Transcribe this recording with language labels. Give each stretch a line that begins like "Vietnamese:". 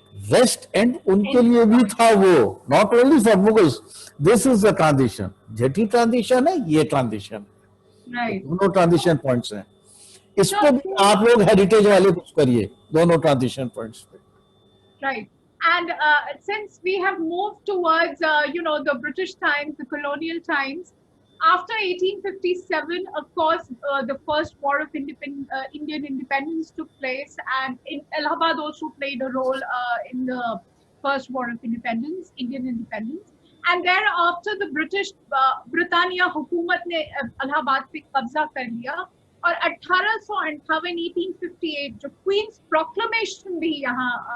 Hindi: Waste and उनके लिए भी था वो,
English: Not only for Mughals. This is the transition,
Hindi: jetty transition है, ये ट्रांजिशन, दोनों ट्रांजिशन पॉइंट्स हैं। इस पे भी आप लोग हेरिटेज वाले कुछ करिए, दोनों ट्रांजिशन पॉइंट्स पे। Right.
English: And since we have moved towards, the British times, the colonial times, after 1857, of course, the first war of Indian independence took place, and Allahabad also played a role in the first war of independence, Indian independence. And thereafter, the British,
Hindi: Britannia हुकूमत ने Allahabad पे कब्जा कर लिया और 1858 जो queen's proclamation भी यहाँ